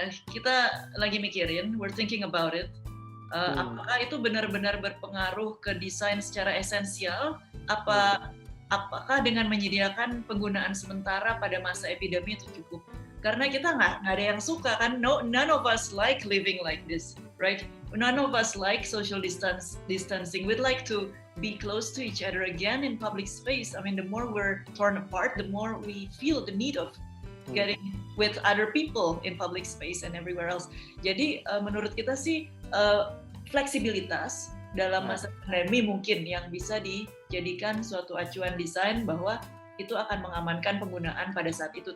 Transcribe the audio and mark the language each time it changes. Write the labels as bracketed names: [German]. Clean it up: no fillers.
[Indonesian] Kita lagi mikirin, [English] we're thinking about it. [Indonesian] Apakah itu benar-benar berpengaruh ke desain secara esensial? Apakah dengan menyediakan penggunaan sementara pada masa epidemi itu cukup? Karena kita nggak ada yang suka kan, [English] none of us like living like this, right? None of us like social distancing. We'd like to be close to each other again in public space. I mean, the more we're torn apart, the more we feel the need of getting with other people in public space and everywhere else. [Indonesian] Jadi menurut kita sih fleksibilitas dalam masa pandemi mungkin yang bisa dijadikan suatu acuan desain bahwa itu akan mengamankan penggunaan pada saat itu.